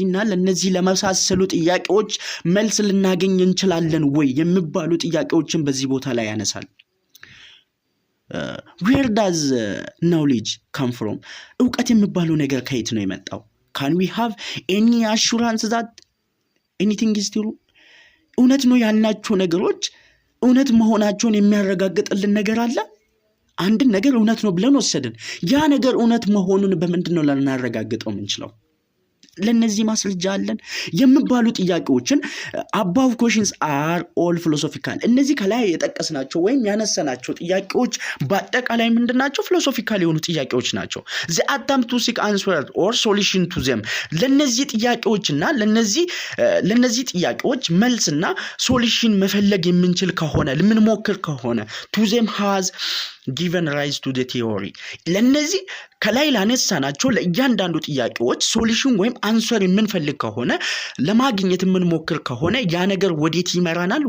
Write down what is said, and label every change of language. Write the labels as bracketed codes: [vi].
[am] ለነዚህ ለመሳሰሉ ጥያቄዎች መልስ ልናገኝ እንችላለን ወይ የሚባሉ ጥያቄዎችን በዚህ ቦታ ላይ ያነሳል። [en] where does knowledge come from? [am] እውቀት የሚባለው ነገር ከየት ነው የመጣው? [en] can we have any assurance that anything is true? [am] እውነት ነው ያልናቸው ነገሮች እውነት መሆናቸውን የሚያረጋግጥልን ነገር አለ? አንድን ነገር እውነት ነው ብለን ወሰድን። ያ ነገር እውነት መሆኑን በምንድነው ልናረጋግጠው የምንችለው? ለነዚህ ማስረጃ አለን የሚባሉ ጥያቄዎችን [en] above questions are all philosophical. [am] እነዚህ ከላይ የጠቀስናቸው ወይም ያነሳናቸው ጥያቄዎች በአጠቃላይ ምንድናቸው? philosophical የሆኑ ጥያቄዎች ናቸው። [en] the attempt to seek answer or solution to them. [am] ለነዚህ ጥያቄዎችና ለነዚህ ጥያቄዎች መልስና ሶሉሽን መፈለግ የምንችል ከሆነ ለምንሞክር ከሆነ [en] to them has given rise to the theory. [am] ለነዚህ ከላይ ላነሳናቸው ለእያንዳንዱ ጥያቄዎች ሶሉሽን ወይም አንሰር የምንፈልግ ከሆነ ለማግኘት የምንሞክር ከሆነ ያ ነገር ወዴት ይመራናል?